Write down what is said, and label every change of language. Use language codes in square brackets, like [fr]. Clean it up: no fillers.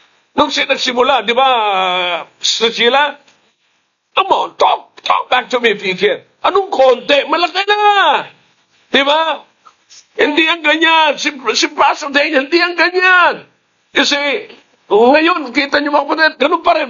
[tl] Nung siya nagsimula, di ba, Sheila? [en] Come on, talk back to me if you can. [tl] Anong konti? Malaki na. Di ba? Hindi ang ganyan. Si Pastor Daniel, hindi ang ganyan. Kasi, ngayon, kita niyo mga kapatid, ganun pa rin.